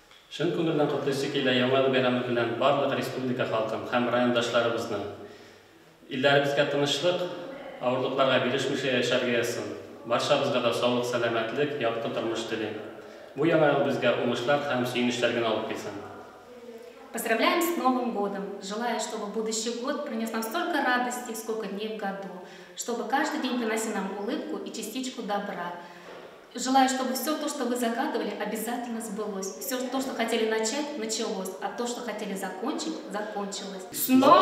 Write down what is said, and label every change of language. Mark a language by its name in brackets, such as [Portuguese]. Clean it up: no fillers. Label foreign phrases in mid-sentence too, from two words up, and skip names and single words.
[Tatar] Шын күңелдән котлыйсы килә яңа ел бәйрәме белән барлык республика халкын һәм райондашларыбызны. Илләребезгә тынычлык, авырлыкларга бирешмичә яшәргә язсын. Барчабызга да саулык, сәламәтлек, якты тормыш телим. Бу яңа ел безгә уңышлар һәм сөенечләр генә алып килсен. [Russian] Поздравляем с Новым годом! Желаю, чтобы будущий год принес нам столько радости, сколько дней в году, чтобы каждый день приносил нам улыбку и частичку добра. Желаю, чтобы все то, что вы загадывали, обязательно сбылось. Все то, что хотели начать, началось, а то, что хотели закончить, закончилось.